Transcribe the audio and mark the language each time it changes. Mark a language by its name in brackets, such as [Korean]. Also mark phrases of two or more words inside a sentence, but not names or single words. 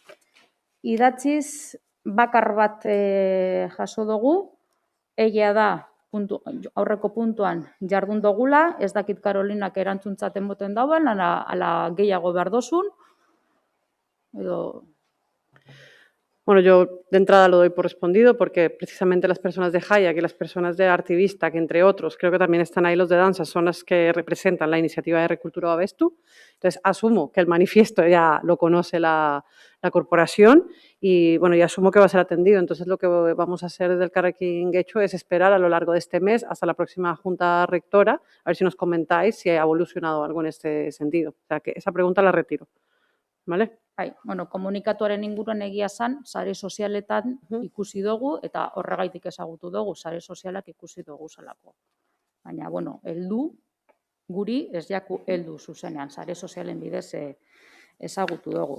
[Basque] Idatziz bakar bat jaso dugu, egia da aurreko puntuan jardun dugula, ez dakit Karolinak erantzuntzat emoten dauen, ala gehiago behar dozun, edo... [Spanish] Bueno, yo de entrada lo doy por respondido porque precisamente las personas de Hayak y las personas de Artivista, que entre otros, creo que también están ahí los de danza, son las que representan la iniciativa de Recultura Babestu. Entonces, asumo que el manifiesto ya lo conoce la corporación y, bueno, y asumo que va a ser atendido. Entonces, lo que vamos a hacer desde el Carrequín Guecho es esperar a lo largo de este mes hasta la próxima Junta Rectora, a ver si nos comentáis si ha evolucionado algo en este sentido. O sea, que esa pregunta la retiro. ¿Vale? [Basque] Bueno, komunikatuaren inguruan egia zan, sare sozialetan ikusi dugu, eta horregaitik ezagutu dugu, sare sozialak ikusi dugu zelako. Baina, bueno, heldu, guri ez jaku heldu zuzenean, sare sozialen bidez ezagutu dugu.